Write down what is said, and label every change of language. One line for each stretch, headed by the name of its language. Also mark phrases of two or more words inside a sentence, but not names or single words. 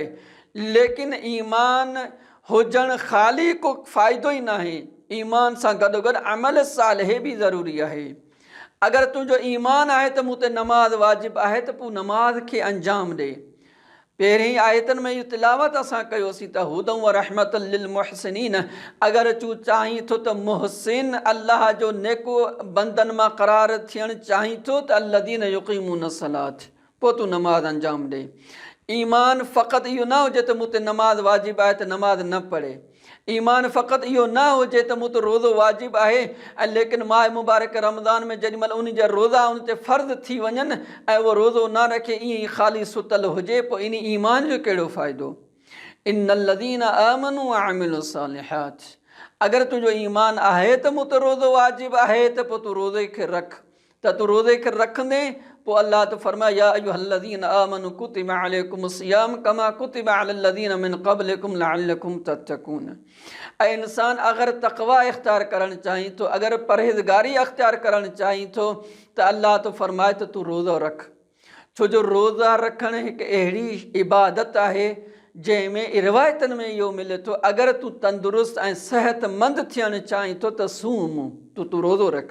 Sindhi: लेकिन ईमान हुजणु ख़ाली को फ़ाइदो ई न आहे, ईमान सां गॾोगॾु अमल सालिह बि ज़रूरी आहे। अगरि तुंहिंजो ईमान आहे त मूं ते नमाज़ वाजिबु आहे त पोइ नमाज़ खे अंजाम ॾे। पहिरीं आयतनि में इहो तिलावत असां कयोसीं त
Arabic: هدى ورحمة للمحسنين,
Sindhi: अगरि तूं चाहीं थो त मुहसिन अल्लाह जो नेको बंदन मां क़रार थियणु चाहीं थो त
Arabic: الذين يقيمون الصلاة,
Sindhi: पोइ तूं नमाज़ अंजाम ॾे। ईमान फ़क़ति इहो न हुजे त मूं ते नमाज़ वाजिबु आहे त नमाज़ न पढ़े, ईमान फ़क़ति इहो न हुजे त मूं ते रोज़ो वाजिबु आहे, ऐं लेकिन माह मुबारक रमज़ान में जेॾी महिल उन जा रोज़ा उन ते फ़र्ज़ थी वञनि ऐं उहो रोज़ो न रखे, ईअं ई ख़ाली सुतल हुजे, पोइ इन ईमान जो कहिड़ो फ़ाइदो?
Arabic: إن الذين آمنوا وعملوا الصالحات,
Sindhi: अगर तुंहिंजो ईमान आहे त मूं ते रोज़ो वाजिबु आहे त पोइ तूं रोज़े खे रख, त तूं रोज़े खे रखंदे पोइ अल्लाह त फरमाए
Arabic: يا أيها الذين آمنوا كتب عليكم الصيام كما كتب على الذين من قبلكم لعلكم تتقون.
Sindhi: ऐं इंसान अगरि तक़वा इख़्तियार करणु चाहीं थो, अगरि परहेज़गारी इख़्तियार करणु चाहीं थो त अल्लाह त फरमाए त तूं रोज़ो रख। छो जो रोज़ा रखणु हिकु अहिड़ी इबादत आहे जंहिंमें रिवायतनि में इहो मिले थो, अगरि तूं तंदुरुस्त ऐं सिहतमंद थियणु चाहीं थो त सूम, तूं रोज़ो रख।